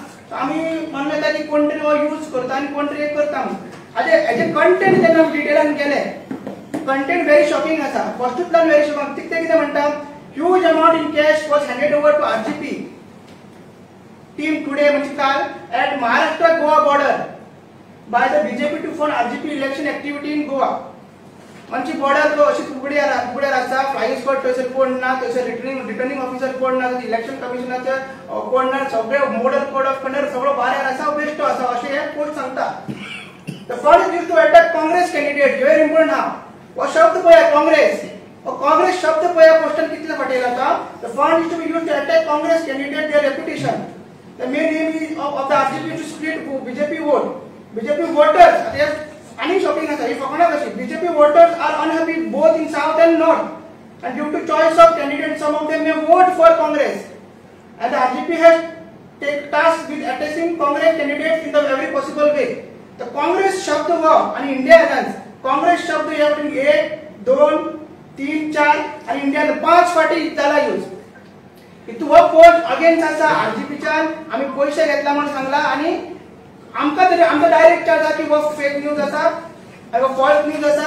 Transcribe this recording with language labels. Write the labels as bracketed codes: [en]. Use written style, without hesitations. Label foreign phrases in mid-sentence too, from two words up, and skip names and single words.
[kok] आमी म्हणलें की कोण तरी हो यूज करता आनी कोण तरी करता म्हणून. आतां हेजे कंटेंट जेन्ना डिटेलान गेले, कंटेंट [en] very shocking [kok] आसा. [en] फर्स्टूतल्यान very shocking. [kok] कितें म्हणटा, [en] huge amount in cash was handed over to RGP team today [kok] म्हणजे काल [en] at Maharashtra Goa border by the BJP to fund RGP election activity in Goa. [kok] म्हणजे बॉर्डर तो अशी उगड्यार आसा, [en] flying squad [kok] थंयसर कोण ना, थंयसर [en] returning officer [kok] कोण ना, इलेक्शन कमिशनाचो कोण ना, सगळे [en] model code of conduct [kok] सगळो भायर आसा, बेश्टो आसा अशें हे पोस्ट सांगता. [en] The fund is used to attack Congress candidate. Very important हा. [kok] हो शब्द पळया, काँग्रेस. हो काँग्रेस शब्द पळया पोस्टान कितले फाटी येता. [en] The fund is to be used to attack Congress candidate their reputation. The main aim of the RGP is to split BJP vote. BJP voters, any shocking as if BJP voters are unhappy both in south and north, and due to choice of candidates, some of them may vote for Congress. And the RGP has take task with attacking Congress candidates in the every possible way. [kok] The Congress शब्द हो आणि इंडिया एलायन्स Congress शब्द या 1, 2, 3, 4 आणि इंडियान 5 फाटी जाला यूज. इतू हो पोस्ट अगेन्स्ट आसा RGPच्यान. आमी पयशे घेतला म्हणून सांगला आनी आमकां तरी आमकां [en] direct charge [kok] आसा की हो [en] fake news [kok] आसा, हो [en] false news [kok] आसा.